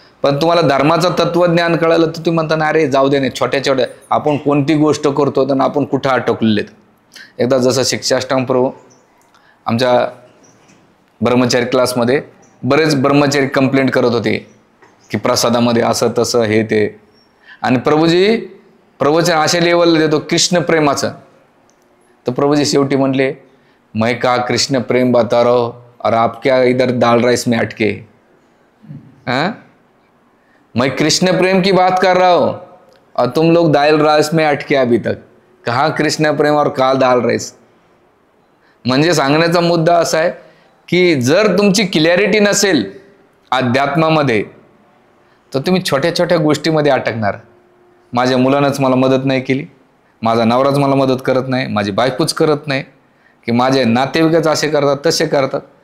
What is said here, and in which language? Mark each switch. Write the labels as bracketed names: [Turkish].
[Marathi] पण तुम्हाला धर्माचं तत्वज्ञान कळलं तर तुम्ही म्हणता, अरे जाऊ दे, नाही छोट्या आपण कोणती गोष्ट करतो तर आपण कुठं अटकलेत. एकदा जसं शिक्षाष्टम प्रभू आमच्या ब्रह्मचारी क्लासमध्ये बरेच ब्रह्मचारी कंप्लेंट करत होते की प्रसादामध्ये असं तसं हे ते, आणि प्रभूजी प्रवचन अशा लेवलला देतो कृष्ण प्रेमाचं. तर प्रभूजी शेवटी म्हणले, [Hindi] मैं का कृष्ण प्रेम बता रहा हूं और आप क्या इधर दाल राइस में अटके. मैं कृष्ण प्रेम की बात कर रहा हूं और तुम लोग दाल राइस में अटके अभी तक. कहाँ कृष्ण प्रेम और कहाँ दाल राइस. [Marathi] म्हणजे सांगण्याचा मुद्दा असा आहे की जर तुमची क्लॅरिटी नसेल अध्यात्मामध्ये तर तुम्ही छोट्या गोष्टीमध्ये अटकणार. माझ्या मुलानंच मला मदत नाही केली, माझा नवराच मला मदत करत नाही, माझी बायकोच करत नाही, की माझे नातेवाईकच असे करतात तसे करतात.